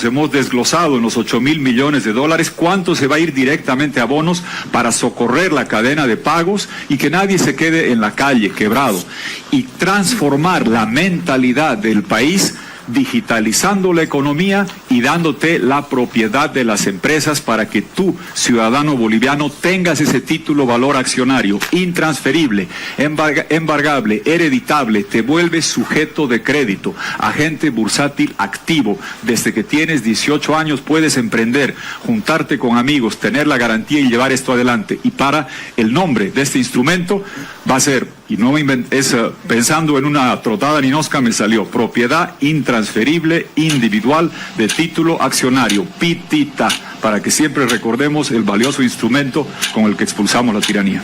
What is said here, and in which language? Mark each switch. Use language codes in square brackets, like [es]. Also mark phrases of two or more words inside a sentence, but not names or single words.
[es] Hemos desglosado en los 8.000 millones de dólares cuánto se va a ir directamente a bonos para socorrer la cadena de pagos y que nadie se quede en la calle, quebrado. Y transformar la mentalidad del país, digitalizando la economía y dándote la propiedad de las empresas para que tú, ciudadano boliviano, tengas ese título valor accionario intransferible, embargable, hereditable, te vuelves sujeto de crédito, agente bursátil activo. Desde que tienes 18 años puedes emprender, juntarte con amigos, tener la garantía y llevar esto adelante. Y para el nombre de este instrumento va a ser, y no me inventé, pensando en una trotada ninosca me salió, propiedad intransferible individual de título accionario, PITITA, para que siempre recordemos el valioso instrumento con el que expulsamos la tiranía.